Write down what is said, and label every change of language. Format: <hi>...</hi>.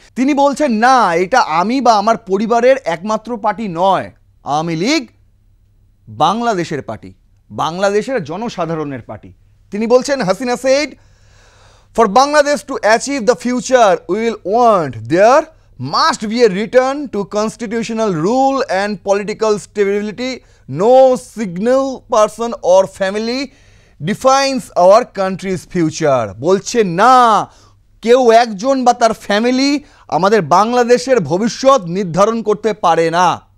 <bn>তিনি বলছেন না, এটা আমি বা আমার পরিবারের একমাত্র পার্টি নয়, আওয়ামী লীগ বাংলাদেশের পার্টি, বাংলাদেশের জনসাধারণের পার্টি। তিনি বলছেন,</bn> <en>Hasina said, for Bangladesh to achieve the future will want there must be a return to constitutional rule and political stability. No single person or family defines our country's future.</en> <bn>বলছে না, কেউ একজন বা তার ফ্যামিলি আমাদের বাংলাদেশের ভবিষ্যৎ নির্ধারণ করতে পারে না।</bn>